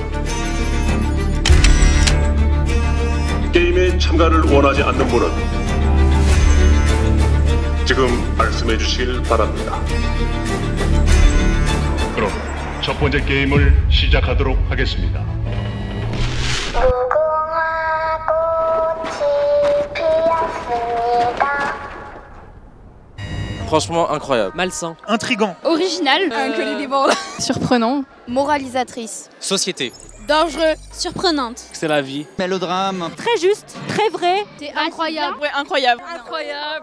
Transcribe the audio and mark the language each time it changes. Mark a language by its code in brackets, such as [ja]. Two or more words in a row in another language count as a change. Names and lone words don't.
[ko] 게임에 참가를 원하지 않는 분은 지금 말씀해 주시길 바랍니다. 그럼 첫 번째 게임을 시작하도록 하겠습니다. 무궁화 꽃이 피었습니다. [fr] Franchement incroyable. Malsain. Intrigant. Original. Incollable. Surprenant. Moralisatrice. Société. Dangereux. Surprenante. C'est la vie. Mélodrame. Très juste, très vrai. C'est incroyable. Ouais, incroyable. Incroyable.